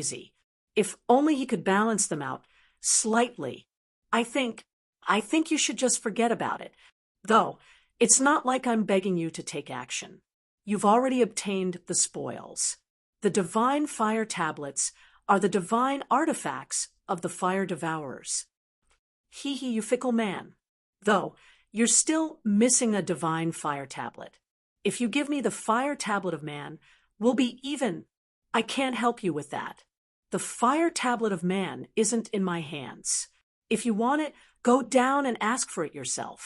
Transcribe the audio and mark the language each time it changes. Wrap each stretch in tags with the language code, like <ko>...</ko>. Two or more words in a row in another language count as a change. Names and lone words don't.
<en>If only he could balance them out slightly. I think I think you should just forget about it. Though, it's not like I'm begging you to take action. You've already obtained the spoils. The divine fire tablets are the divine artifacts of the fire devourers. Hee hee, you fickle man. Though, you're still missing a divine fire tablet. If you give me the fire tablet of man, we'll be even. I can't help you with that. The fire tablet of man isn't in my hands. If you want it, go down and ask for it yourself.</en>